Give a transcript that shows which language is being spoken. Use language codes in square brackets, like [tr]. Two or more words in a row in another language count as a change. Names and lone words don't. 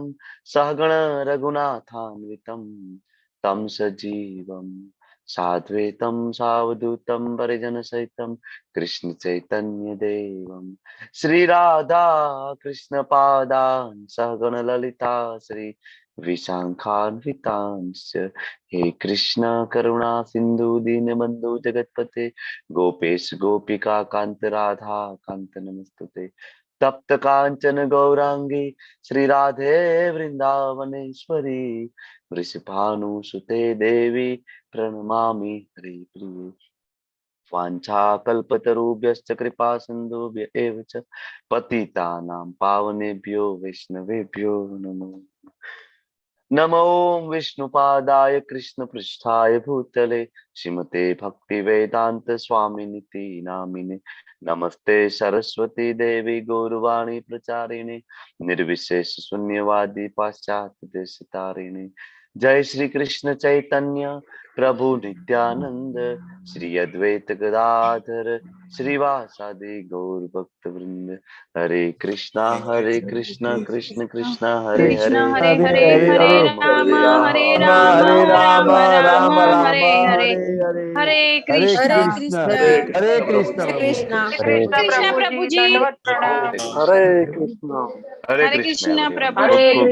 [sa] સહગણ રઘુનાથાન્વિતમ તમ સજીવમ સાદ્વૈતમ સાવધૂતમ પરિજન સહિતમ કૃષ્ણ ચૈતન્ય દેવમ શ્રી રાધા કૃષ્ણ પાદાન સહગણ લલિતા શ્રી વિશાખાન્વિતાંશ્ચ હે કૃષ્ણ કરુણા સિંધુ દીનબંધુ જગતપતે ગોપેશ ગોપિકા કાંત રાધા કાંત નમસ્તુતે. તપ્ત કાંચન ગૌરાંગી શ્રી રાધે વૃંદાવનેશ્વરી વૃષભાનુસુતે દેવી પ્रणमामि हरि प्रिये. वाञ्छाकल्पतरुभ्यश्च कृपा सिन्धुभ्य एव च पतितानां पावनेभ्यो वैष्णवेभ्यो नमो नमो विष्णुपादाय कृष्णपृष्ठाय भूतले श्रीमते भक्तिवेदांत स्वामिनिति नामिने. नमस्ते सरस्वती देवी गौरवाणी प्रचारिणे निर्विशेष शून्यवादी पाश्चात्य देशतारिणे. जय श्री कृष्ण चैतन्य प्रभु नित्यानंद श्री अद्वैत गदाधर श्रीवासादि गौर भक्त वृंद. हरे कृष्ण कृष्ण कृष्ण हरे કૃષ્ણ हरे હરે હરે હરે રામ હરે રામ રામ રામ હરે હરે હરે કૃષ્ણ હરે કૃષ્ણ [gu] હરે કૃષ્ણ પ્રભુજી દંડવત પ્રણામ. [sa] હરે કૃષ્ણ. હરે હરે કૃષ્ણ કૃષ્ણ [en] everyone. [gu] પ્રભુજી ખૂબ